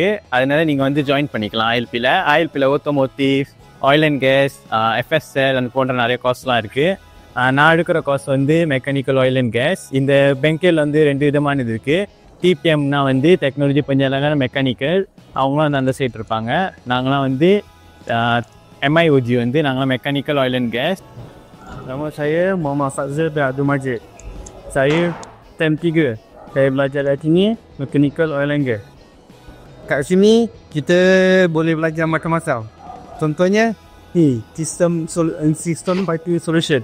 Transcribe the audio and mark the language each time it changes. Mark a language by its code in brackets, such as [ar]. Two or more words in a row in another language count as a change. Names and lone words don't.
[ta] அதனால நீங்கள் வந்து ஜாயின் பண்ணிக்கலாம் ஐஎல்பியில் [en] automotive, oil and gas, FSL [ta] அந்த போன்ற நிறைய கோர்ஸ்லாம் இருக்குது. நான் எடுக்கிற கோர்ஸ் வந்து [en] mechanical oil and gas. [ta] இந்த பெங்கேல் வந்து 2 விதமானது இருக்குது. டிபிஎம்னா வந்து டெக்னாலஜி பஞ்சாலங்கான மெக்கானிக்கல், அவங்களும் வந்து அந்த சைட் இருப்பாங்க. நாங்களாம் வந்து MIOG வந்து நாங்களாம் [en] mechanical oil and gas. [ms] Nama saya Muhammad Fazil bin Abdul Majid. Saya TEM 3. Saya belajar dari sini [en] Mechanical Oil and Gas. [ms] Kat sini kita boleh belajar macam-macam. Contohnya ni sistem [en] piping solution.